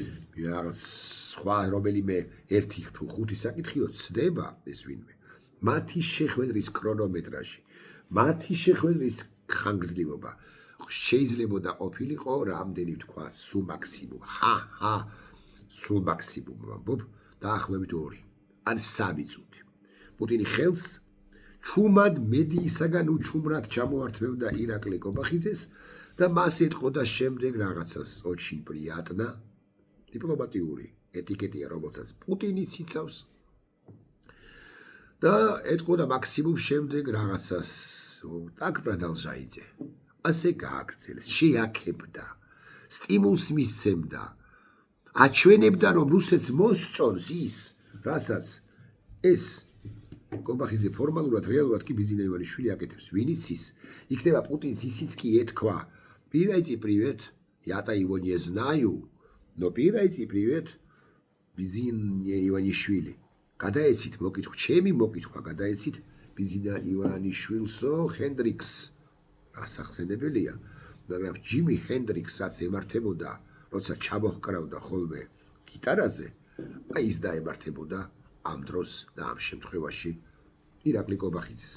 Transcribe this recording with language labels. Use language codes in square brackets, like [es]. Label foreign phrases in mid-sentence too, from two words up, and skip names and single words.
[ka] სხვა რომელიმე 1 თუ 5 საკითხიო ცდება ეს ვინმე მათი შეხვედრის ქრონომეტრაჟი, მათი შეხვედრის ხანგრძლივობა შეიძლებოდა ყოფილიყო რამდენი ვთქვა, სულ მაქსიმუმ. სულ მაქსიმუმ ვამბობ, დაახლოებით 2 ან 3 წუთი. პუტინი ხელს ჩუმად მედიისაგან უჩუმრად ჩამოართმევდა ირაკლი კობახიძეს და მას ეტყოდა შემდეგ რაღაცას [ru] очень приятно, [ka] დიპლომატიური ეტიკეტია, რომელსაც პუტინიც იცავს. და ეტყოდა მაქსიმუმ შემდეგ რაღაცას [ru] так продолжайте. [ka] ასე გააგრძელეთ, შეაქებდა, სტიმულს მისცემდა, აჩვენებდა რომ რუსეთს მოსწონს ის, რასაც ეს კობახიძე ფორმალურად, რეალურად კი ბიზინა ივანიშვილი აკეთებს. ვინიც ის იქნება პუტინს ისიც კი ეთქვა. [ru] Передайте привет, я-то его не знаю, но передайте привет ბიზინა ივანიშვილი. [ka] გადაეცით მოკითხვა, ჩემი მოკითხვა გადაეცით ბიზინა ივანიშვილსო ჰენდრიქს ასახსენებელია, მაგრამ ჯიმი ჰენდრიქს რაც ემართებოდა, როცა ჩამოჰკრავდა ხოლმე გიტარაზე, აი ის დაემართებოდა ამ დროს და ამ შემთხვევაში ირაკლი კობახიძეს.